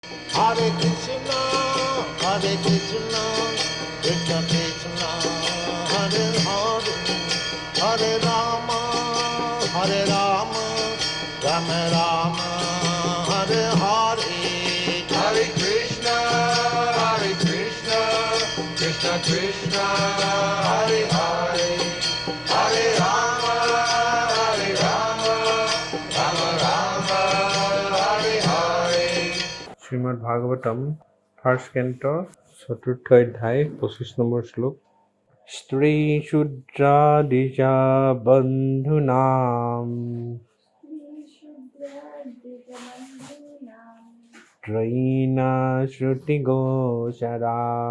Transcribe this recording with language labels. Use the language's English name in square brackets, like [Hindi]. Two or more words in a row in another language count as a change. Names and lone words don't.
[Sanskrit] Hare Krishna, Hare Krishna, Krishna Krishna, Hare Hare, Hare Rama, Hare Rama, Rama Rama, Hare Hare. Hare Krishna, Krishna Krishna, Hare Hare, Hare Rama, Rama Rama, Hare Hare. [Bangla] শ্রীমদ্ ভাগবতম [English] first canto [Bangla] চতুর্থ অধ্যায় 25 নম্বর শ্লোক। [Sanskrit] স্ত্রী শূদ্রাদিজা বন্ধুনাম ত্রয়ীণা শ্রুতি গোচরা